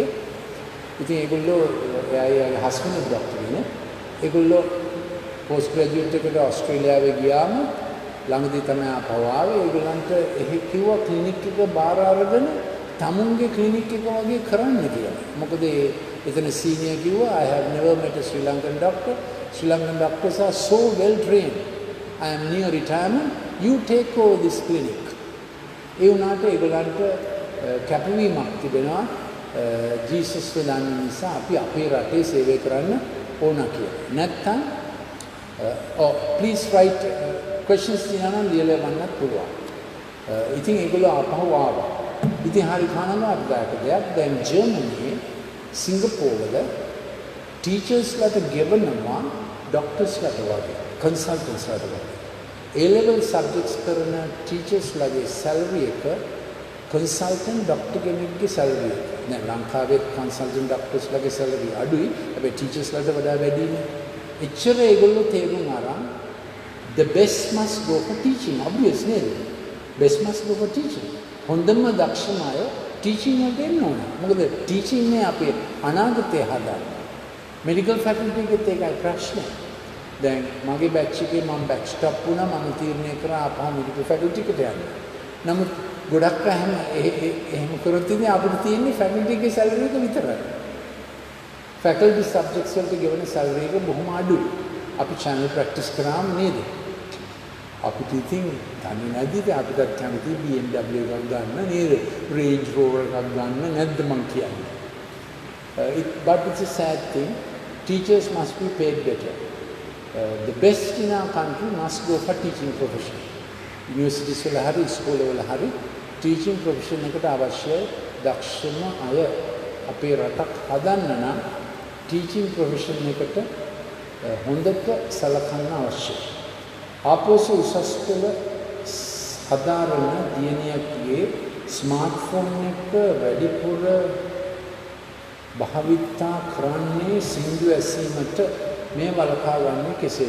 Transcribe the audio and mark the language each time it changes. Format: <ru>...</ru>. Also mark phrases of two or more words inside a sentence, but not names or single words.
<si>ඉතින් ඒගොල්ලෝ එයාගේ හස්බන්ඩ් ડોක්ටර් කෙනෙක්. ඒගොල්ලෝ පෝස්ට් ග්‍රැජුවේට් එකට ඕස්ට්‍රේලියාවේ ගියාම ළඟදී තමයි ආපහු ආවේ. ඒගොල්ලන්ට එහෙ කිව්වා ක්ලිනික් එක බාර අරගෙන තමුන්ගේ ක්ලිනික් එක වගේ කරන්න කියලා. මොකද එතන සීනියර් කිව්වා</si> <en>I have never met a Sri Lankan doctor. Sri Lankan doctors are so well trained. I am near retirement. You take over this clinic.</en> <si>ඒ වුණාට ඒගොල්ලන්ට කැපවීමක් තිබෙනවා. ජීසස් වදන් නිසා අපි අපේ රටේ සේවය කරන්න ඕන කියලා. නැත්තම්</si> <en>please write questions</en> <si>තියෙනවා නම් ලියලා ගන්නත් පුළුවන්. ඉතින් ඒගොල්ලෝ ආපහු ආවා. ඉතින් හරි කනගාටුදායක දෙයක් දැන් ජර්මනියේ සිංගප්පූරුවල ටීචර්ස්ලාට ගෙවනවා ඩොක්ටර්ස්ලාට වගේ කන්සල්ටන්ට්ස්ලාට වගේ.</si> <en>A-level subjects</en> <si>කරන ටීචර්ස්ලාගේ සැලරි එක</si> <en>consultant doctor</en> <si>කෙනෙක්ගේ සැලරි එක. දැන් ලංකාවේ</si> <en>consultant doctors</en> <si>සැලරි අඩුයි. හැබැයි ටීචර්ස්ලාට වඩා වැඩිනේ. එච්චර ඒගොල්ලෝ තේරුම් අරන්</si> <en>the best must go for teaching.</en> <si>obvious නේද?</si> <en>best must go for teaching.</en> <si>හොඳම දක්ෂම අය ටීචින් වලට එන්න ඕන. මොකද ටීචින් නේ අපේ අනාගතය හදන්නේ.</si> <en>medical faculty</en> <si>එකත් ඒකයි ප්‍රශ්නේ. දැන් මගේ බැච් එකේ මම</si> <en>batch stop</en> <si>වුණා. මම තීරණය කරා ආපහු</si> <en>medical faculty</en> <si>එකට යන්න. නමුත් ගොඩක් අය එහෙම කරොත් ඉතින් අපිට තියෙන්නේ ෆැකල්ටි එකේ සැලරි එක විතරයි.</si> <en>faculty subjects</en> <si>වලට ගෙවන සැලරි එක බොහොම අඩුයි. අපි</si> <en>channel practice</en> <si>කරාම නේද? අපිට ඉතින් දන්නේ නැතිද අපිට කැමති BMW එකක් ගන්න නේද? Range Rover එකක් ගන්න නැද්ද මං කියන්නේ.</si> <en>But it's a sad thing. Teachers must be paid better. The best in our country must go for teaching profession.</en> <si>Universities වල හරි ස්කෝල වල හරි</si> <en>teaching profession</en> <si>එකට අවශ්‍ය දක්ෂම අය අපේ රටක් හදන්න නම්</si> <en>teaching profession</en> <si>එකට හොඳට සලකන්න අවශ්‍යයි. ආපෝසු උසස් පෙළ හදාරන දියණියකගේ ස්මාර්ට්ෆෝන් එක වැඩිපුර භාවිතා කරන්නේ සින්දු ඇසීමට මේ වලකා ගන්න කෙසේද?</si>